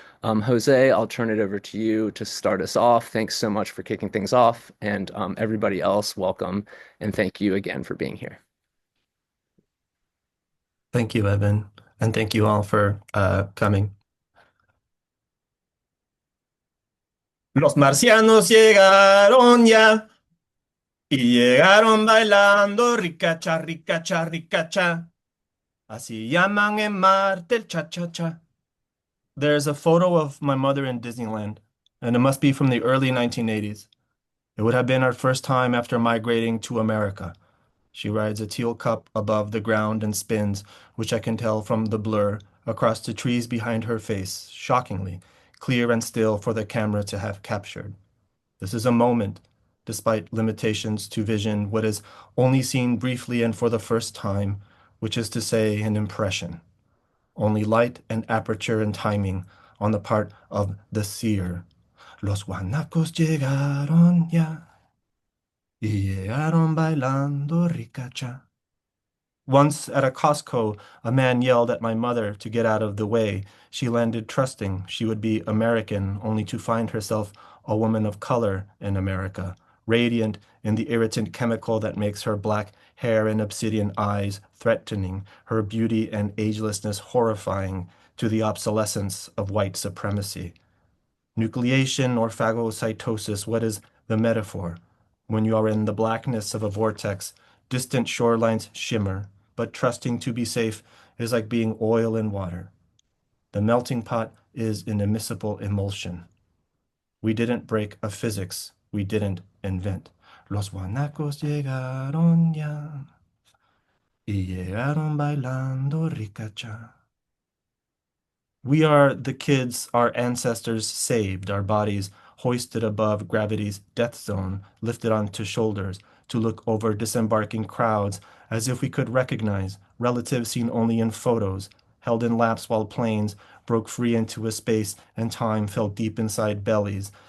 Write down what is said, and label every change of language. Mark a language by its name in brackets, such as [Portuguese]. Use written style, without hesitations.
[English] Jose, I'll turn it over to you to start us off. Thanks so much for kicking things off. And everybody else, welcome. And thank you again for being here. Thank you, Evan, and thank you all for coming. [Spanish] Los marcianos llegaron ya y llegaron bailando ricacha, ricacha, ricacha. Así llaman en Marte el cha-cha-cha. [English] There's a photo of my mother in Disneyland, and it must be from the early 1980s. It would have been our first time after migrating to America. She rides a teal cup above the ground and spins, which I can tell from the blur, across the trees behind her face, shockingly, clear and still for the camera to have captured. This is a moment, despite limitations to vision, what is only seen briefly and for the first time, which is to say, an impression. Only light and aperture and timing on the part of the seer. [Spanish] Los guanacos llegaron ya y llegaron bailando ricacha. [English] Once at a Costco, a man yelled at my mother to get out of the way. She landed trusting she would be American, only to find herself a woman of color in America, radiant in the irritant chemical that makes her black hair and obsidian eyes threatening, her beauty and agelessness horrifying to the obsolescence of white supremacy. Nucleation or phagocytosis, what is the metaphor? When you are in the blackness of a vortex, distant shorelines shimmer, but trusting to be safe is like being oil in water. The melting pot is an immiscible emulsion. We didn't break a physics we didn't invent. [Spanish] Los guanacos llegaron ya y llegaron bailando ricacha. [English] We are the kids our ancestors saved, our bodies hoisted above gravity's death zone, lifted onto shoulders to look over disembarking crowds as if we could recognize relatives seen only in photos, held in laps while planes broke free into a space and time fell deep inside bellies.